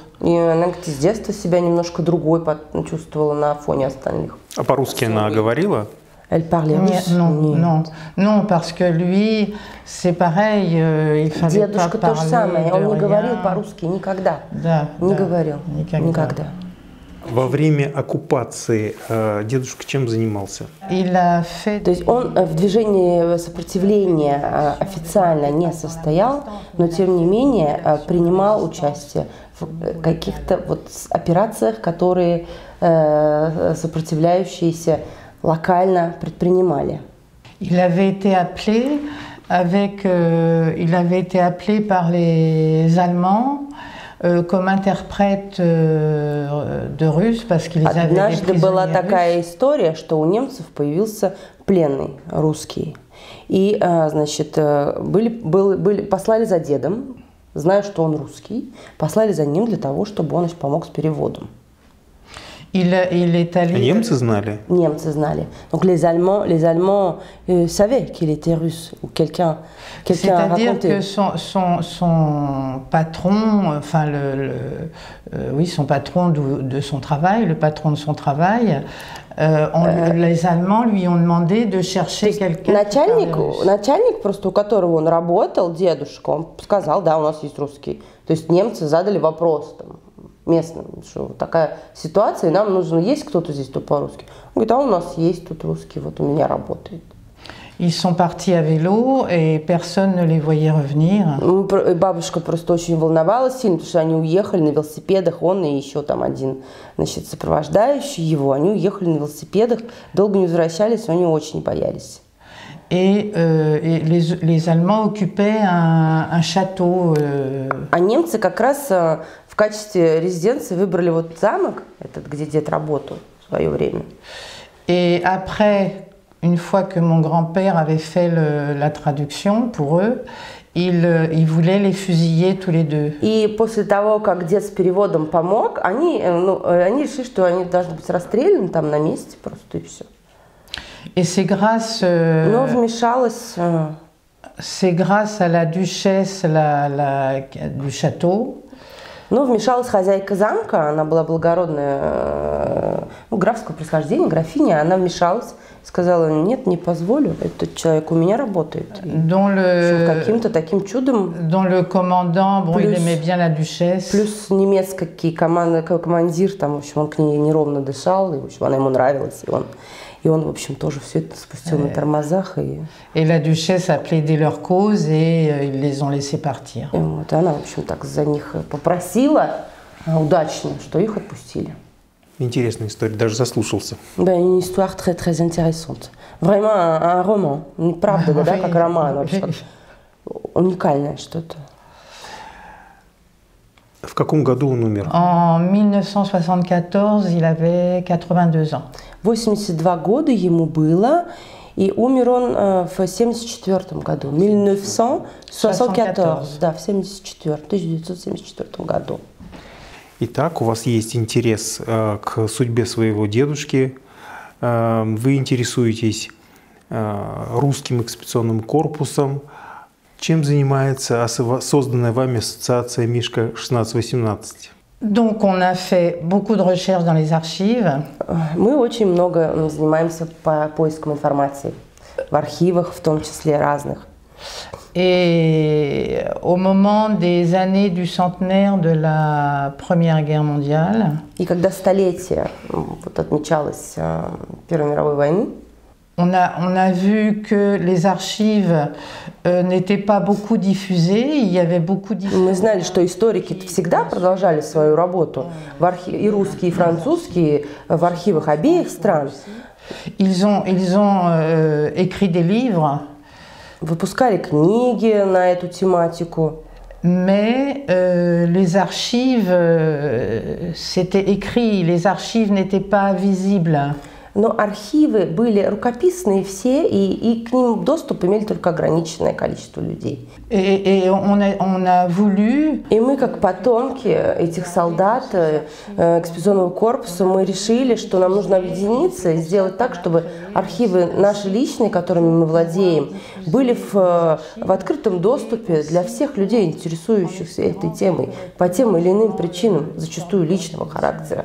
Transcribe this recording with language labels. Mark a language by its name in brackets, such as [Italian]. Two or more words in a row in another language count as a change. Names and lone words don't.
[Russian] И она, с детства себя немножко другой чувствовала на фоне остальных. А по-русски она говорила? [French] Elle parlait russe? Non, parce que lui, c'est pareil, il fallait pas parler. [Russian] Дедушка то же самое, он не говорил по-русски никогда. Да, не говорил, никогда. Во время оккупации дедушка чем занимался? То есть он в движении сопротивления официально не состоял, но тем не менее принимал участие в каких-то вот операциях, которые сопротивляющиеся локально предпринимали. [French] Il avait été appelé par les Allemands comme interprète de russe, parce qu'ils avaient des prisonniers russes. [Russian] Однажды была такая история, что у немцев появился пленный русский. И, значит, послали за дедом, зная, что он русский, послали за ним для того, чтобы он помог с переводом. Немцы знали? Немцы знали. [French] Donc les Allemands savaient qu'il était russe ou quelqu'un C'est-à-dire que son patron, enfin son patron de son travail, le patron de son travail, les Allemands lui ont demandé de chercher quelqu'un. [Russian] Начальник просто, у которого он работал, дедушка, он сказал, да, у нас есть русский. То есть немцы задали вопрос там местным, что такая ситуация, и нам нужно, есть кто-то здесь, кто по-русски. Он говорит, а у нас есть тут русский, вот у меня работает. [French] Ils sont partis à vélo et personne ne les voyait revenir. [Russian] Бабушка просто очень волновалась сильно, потому что они уехали на велосипедах, он и еще там один, значит, сопровождающий его, они уехали на велосипедах, долго не возвращались, они очень боялись. [French] Et les Allemands occupaient un château. [Russian] А немцы как раз в качестве резиденции выбрали вот замок, этот, где дед работал в свое время. [French] Et après Une fois que mon grand-père avait fait la traduction pour eux, il voulait les fusiller tous les deux. [Russian] И после того, как дед с переводом помог, они решили, что они должны быть расстреляны там на месте просто и все. [French] Et c'est grâce, [Russian] Но вмешалась [French] c'est grâce à la duchesse du château. [Russian] Но вмешалась хозяйка замка, она была благородная, графского происхождения, графиня, она вмешалась, сказала, нет, не позволю, этот человек у меня работает. Каким-то таким чудом. [French] Dont le commandant, bon, il aimait bien la duchesse. [Russian] Плюс немецкий командир, там, в общем, он к ней неровно дышал, и, в общем, она ему нравилась, и он, в общем, тоже все это спустил на тормозах. [French] Et la duchesse a plaidé leur cause et ils les ont laissés partir. [Russian] И вот она, в общем, так за них попросила удачно, что их отпустили. Интересная история, даже заслушался. Да, [French] une histoire très, très intéressante. Vraiment un roman. [Russian] Не правда, да, как роман вообще. Уникальное что-то. В каком году он умер? [French] En 1974, il avait 82 ans. [Russian] 82 года ему было, и умер он в 1974 году. 1974, да, в 1974 году. Итак, у вас есть интерес к судьбе своего дедушки, вы интересуетесь русским экспедиционным корпусом. Чем занимается созданная вами ассоциация Мишка 1618? [French] Donc on a fait beaucoup de recherches dans les archives. [Russian] Мы очень много занимаемся поиском информации в архивах, в том числе разных. [French] Et au moment des années du centenaire de la Première Guerre mondiale, [Russian] и когда stолетие вот отмечалось Первой мировой войны, [French] on a vu que les archives n'étaient pas beaucoup diffusées. Il y avait beaucoup [Russian] Мы знали, что историки всегда продолжали свою работу, и русские, и французские, в архивах обеих стран. [French] Ils ont écrit des livres. [Russian] Выпускали книги на эту тематику. [French] Mais les archives, c'était écrit, les archives n'étaient pas visibles. [Russian] Но архивы были рукописные все, и к ним доступ имели только ограниченное количество людей. [French] Et on a voulu... [Russian] И мы, как потомки этих солдат экспедиционного корпуса, мы решили, что нам нужно объединиться и сделать так, чтобы архивы наши личные, которыми мы владеем, были в открытом доступе для всех людей, интересующихся этой темой, по тем или иным причинам, зачастую личного характера.